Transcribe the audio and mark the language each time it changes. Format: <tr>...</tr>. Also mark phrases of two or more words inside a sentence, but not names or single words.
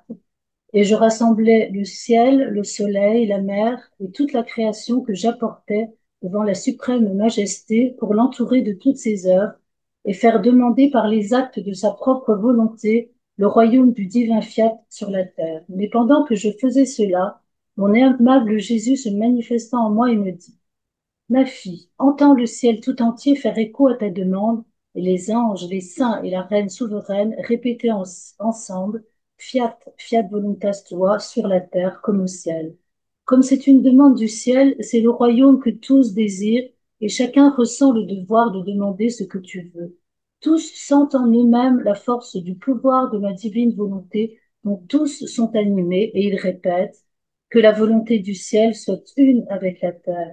<fr>Et je rassemblais le ciel, le soleil, la mer et toute la création que j'apportais devant la suprême majesté pour l'entourer de toutes ses œuvres et faire demander par les actes de sa propre volonté le royaume du divin fiat sur la terre. Mais pendant que je faisais cela, mon aimable Jésus se manifesta en moi et me dit: Ma fille, entends le ciel tout entier faire écho à ta demande, et les anges, les saints et la reine souveraine répéter ensemble:</fr> <la>Fiat, fiat voluntas tua,</la> <fr>sur la terre comme au ciel. Comme c'est une demande du ciel, c'est le royaume que tous désirent, et chacun ressent le devoir de demander ce que tu veux. Tous sentent en eux-mêmes la force du pouvoir de ma divine volonté dont tous sont animés, et il répète que la volonté du ciel soit une avec la terre.</fr>